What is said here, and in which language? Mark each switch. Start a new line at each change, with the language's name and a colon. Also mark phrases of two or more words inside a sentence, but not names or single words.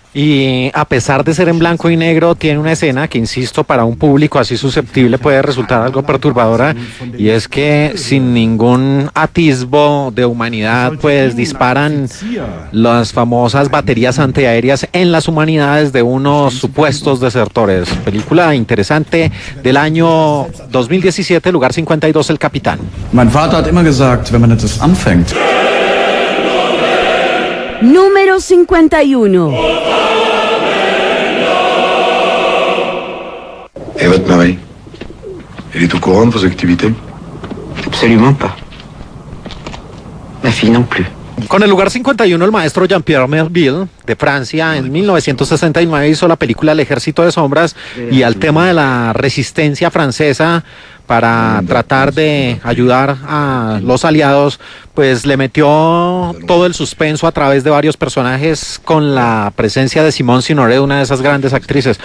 Spanish: Y a pesar de ser en blanco y negro, tiene una escena que, insisto, para un público así susceptible puede resultar algo perturbadora, y es que sin ningún atisbo de humanidad, pues disparan las famosas baterías antiaéreas en las humanidades de unos supuestos desertores. Película interesante del año 2017, lugar 52, El Capitán.
German: Mein Vater hat immer gesagt, wenn man etwas anfängt.
Spanish: Número 51.
French: Et votre mari? Elle est au courant de vos activités? Absolument pas. Ma fille non plus.
Spanish: Con el lugar 51, el maestro Jean-Pierre Melville, de Francia, en 1969 hizo la película El Ejército de Sombras, y al tema de la resistencia francesa para tratar de ayudar a los aliados, pues le metió todo el suspenso a través de varios personajes, con la presencia de Simone Signoret, una de esas grandes actrices.